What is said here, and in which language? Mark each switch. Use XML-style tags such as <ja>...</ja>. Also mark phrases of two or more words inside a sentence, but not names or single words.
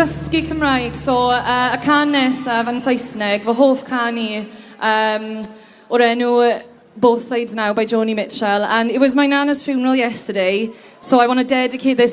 <cy>dysgu Cymraeg, so y can nesaf yn Saesneg, fy hoff can I, o'r enw Both Sides Now by Joni Mitchell,</cy> <en>and it was my nana's funeral yesterday, so I want to dedicate this.</en>